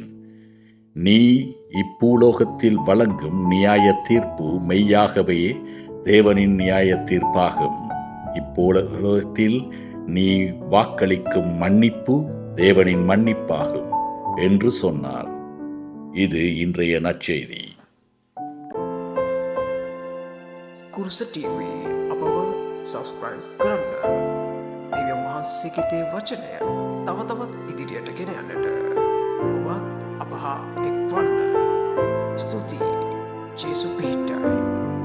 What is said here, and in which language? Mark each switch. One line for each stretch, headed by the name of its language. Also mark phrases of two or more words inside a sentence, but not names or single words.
Tamil: நீ இப்பூலோகத்தில் வழங்கும் நியாய தீர்ப்பு மெய்யாகவே தேவனின் நியாய தீர்ப்பாகும். இப்பூலோகத்தில் நீ வாக்களிக்கும் மன்னிப்பு தேவனின் மன்னிப்பாகும் என்று சொன்னார். இது இன்றைய நற்செய்தி.
Sinhala: කුරුස TV අපව සබස්ක්‍රයිබ් කරන්න. දෙවියන් වහන්සේගේ තේ වචනය තව තවත් ඉදිරියට ගෙන යන්නට ඔබ අප හා එක්වන්න. ස්තුතියි. ජේසු පිහිටයි.